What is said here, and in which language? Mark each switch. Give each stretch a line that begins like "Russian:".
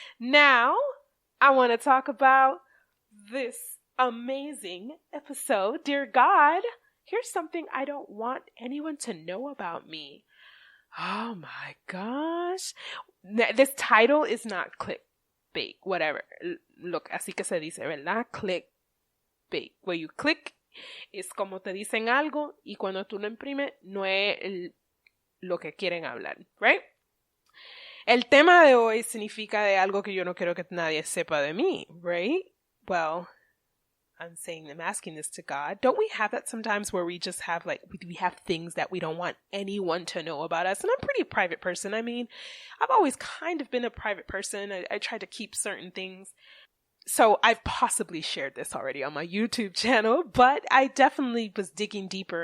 English: Now, I want to talk about this amazing episode. Dear God, here's something I don't want anyone to know about me. Oh my gosh. This title is not clickbait, whatever.
Spanish: Look, así que se dice, ¿verdad? Clickbait.
English: Where you click,
Spanish: es como te dicen algo y cuando tú lo imprimes no es lo que quieren hablar, right? El tema de hoy significa de algo que yo no quiero que nadie sepa de mí, right?
English: Well, I'm asking this to God. Don't we have that sometimes where we just have we have things that we don't want anyone to know about us? And I'm a pretty private person. I mean, I've always kind of been a private person. I try to keep certain things. So I've possibly shared this already on my YouTube channel, but I definitely was digging deeper.